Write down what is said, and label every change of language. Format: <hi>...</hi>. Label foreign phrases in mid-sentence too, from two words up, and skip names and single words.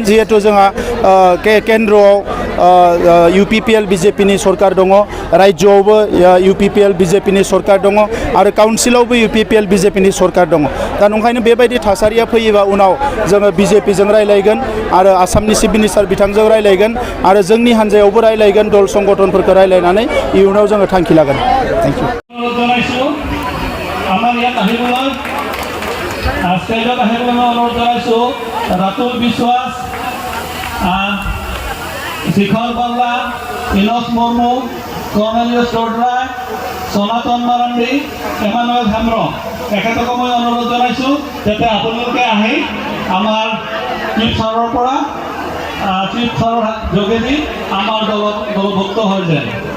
<brx>जिहेतु जोंहा केन्द्रआव UPPL BJPनि सरकार दङ, राज्योआवबो UPPL BJPनि सरकार दङ आरो काउन्सिलावबो UPPL BJPनि सरकार दङ। दा नंखायनो बेबायदि थासारिया फैयोबा उनाव जोङो BJPजों रायलायगोन आरो आसामनि</brx> <en>chief minister</en> <brx>बिथांजों रायलायगोन आरो जोंनि हान्जायावबो रायलायगोन, दल संगठनफोरखौ रायलायनानै इयुनाव जोङो थांखि लागोन।</brx> <en>thank you.</en> <as>ষ্টেজত আহিবলৈ মই অনুৰোধ জনাইছোঁ ৰাতুল বিশ্বাস, শিখৰ বাংলা, ইনস মুৰ্মু, কৰ্ণেলিয়াছ বৰদলৈ, সনাতন মাৰাণ্ডী, এমানুৱেল হেম্ব্ৰ, তেখেতকো মই অনুৰোধ জনাইছোঁ যাতে আপোনালোকে আহি আমাৰ চিফ ছাৰৰ পৰা চিফ ছাৰৰ যোগেদি আমাৰ দলত দলভুক্ত হৈ যায়।</as>